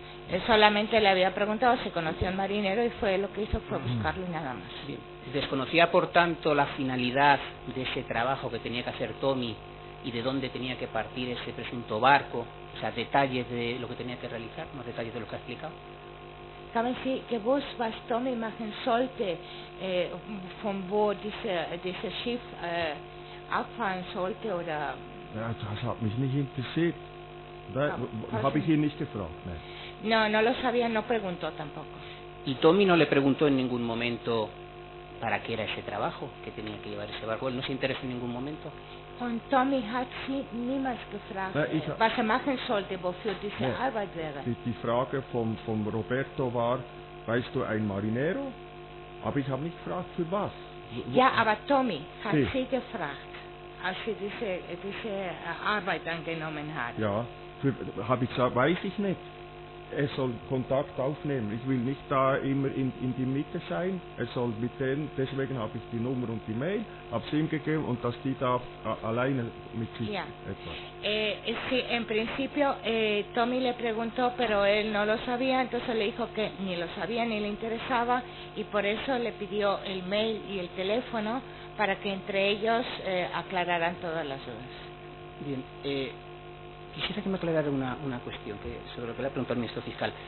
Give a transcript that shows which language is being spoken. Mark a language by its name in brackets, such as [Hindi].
[Spanish] Él solamente le había preguntado si conocía a un marinero y lo que hizo fue buscarlo y nada más. Bien. Desconocía, por tanto, la finalidad de ese trabajo que tenía que hacer Tommy y de dónde tenía que partir ese presunto barco, o sea, detalles de lo que tenía que realizar, no detalles de lo que ha explicado. [German] Haben Sie gewusst, was Tommy machen sollte, von wo dieses Schiff abfahren sollte, oder? Ja, das hat mich nicht interessiert. Habe ich ihn nicht gefragt. Nein. No lo sabía, no preguntó tampoco. ¿Y Tommy no le preguntó en ningún momento para qué era ese trabajo que tenía que llevar ese barco? ¿Él no se interesó en ningún momento? Und Tommy hat Sie niemals gefragt, was machen sollte, wofür diese Arbeit wäre. Die Frage von Roberto war, weißt du, ein Marinero? Aber ich habe nicht gefragt, für was. Ja, aber Tommy hat Sie gefragt, als Sie diese Arbeit angenommen hat. Ja, habe ich gesagt, weiß ich nicht. Er soll Kontakt aufnehmen. Ich will nicht da immer in die Mitte sein. Er soll mit denen, deswegen habe ich die Nummer und die Mail, habe es ihm gegeben und dass die da alleine mit sich etwas. [Spanish] Sí, en principio Tommy le preguntó, pero él no lo sabía, entonces le dijo que ni lo sabía ni le interesaba y por eso le pidió el mail y el teléfono para que entre ellos aclararan todas las dudas. Bien, quisiera que me aclarara una cuestión sobre lo que le ha preguntado el ministro fiscal.